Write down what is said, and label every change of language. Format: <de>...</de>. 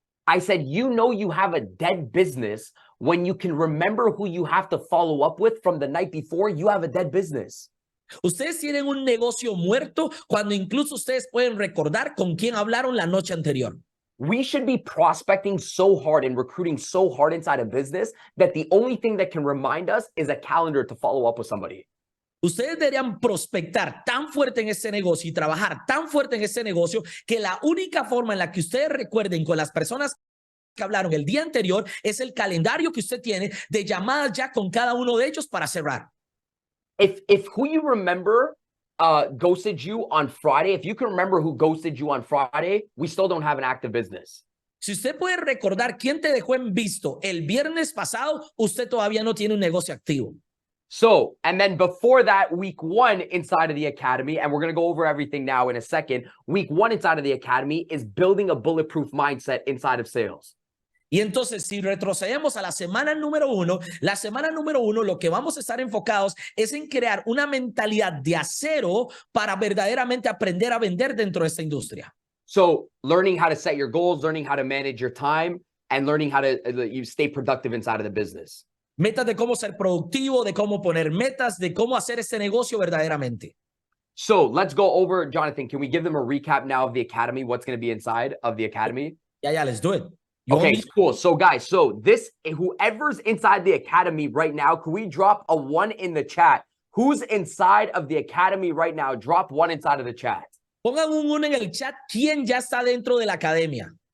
<en>I said, you know you have a dead business when you can remember who you have to follow up with from the night before. You have a dead business.</en> <es>Ustedes tienen un negocio muerto cuando incluso ustedes pueden recordar con quién hablaron la noche anterior.</es> <en>We should be prospecting so hard and recruiting so hard inside a business that the only thing that can remind us is a calendar to follow up with somebody.</en> <es>Ustedes deberían prospectar tan fuerte en ese negocio y trabajar tan fuerte en ese negocio que la única forma en la que ustedes recuerden con las personas que hablaron el día anterior es el calendario que usted tiene de llamadas ya con cada uno de ellos para cerrar.</es> <en>If who you remember ghosted you on Friday, if you can remember who ghosted you on Friday, we still don't have an active business.</en> <es>Si usted puede recordar quién te dejó en visto el viernes pasado, usted todavía no tiene un negocio activo.</es> <en>So, and then before that, week 1 inside of the academy, and we're going to go over everything now in a second. Week 1 inside of the academy is building a bulletproof mindset inside of sales.</en> <es>Y entonces, si retrocedemos a la semana número 1, la semana número 1, lo que vamos a estar enfocados es en crear una mentalidad de acero para verdaderamente aprender a vender dentro de esta industria.</es> <en>So, learning how to set your goals, learning how to manage your time, and learning how to you stay productive inside of the business.</en> <es>Metas de cómo ser productivo, de cómo poner metas, de cómo hacer este negocio verdaderamente.</es> <en>So, let's go over, Jonathan, can we give them a recap now of the academy, what's going to be inside of the academy? Yeah, let's do it. Okay, cool. So guys, whoever's inside the academy right now, can we drop a 1 in the chat? Who's inside of the academy right now? Drop 1 inside of the chat.</en> <es>Pongan un 1 en el chat. ¿Quién ya está dentro de la academia?</es>